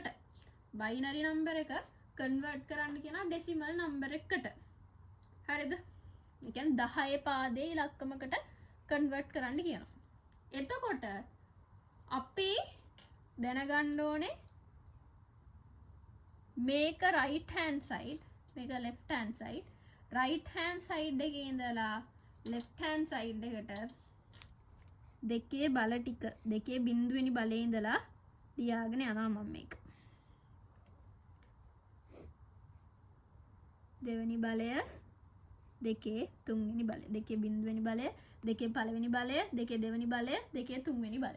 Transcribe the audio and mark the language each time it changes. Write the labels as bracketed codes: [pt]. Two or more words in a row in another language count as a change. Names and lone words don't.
[en] binary number [si] එක කන්වර්ට් කරන්න කියනවා [en] decimal number [si] එකකට. හරිද? ඒ කියන්නේ 10 පාදයේ ඉලක්කමකට කන්වර්ට් කරන්න කියනවා. එතකොට අපි දැනගන්න ඕනේ මේක [en] right hand side, [si] මේක [en] left hand side. right hand side [si] එකේ ඉඳලා [en] left hand side [si] එකට දෙකේ බල ටික දෙකේ බිඳුවෙනි බලේ ඉඳලා ලියාගෙන යනවා මම මේක. දෙවෙනි බලය, දෙකේ තුන්වෙනි බලය, දෙකේ බිඳුවෙනි බලය, දෙකේ පළවෙනි බලය, දෙකේ දෙවෙනි බලය, දෙකේ තුන්වෙනි බලය.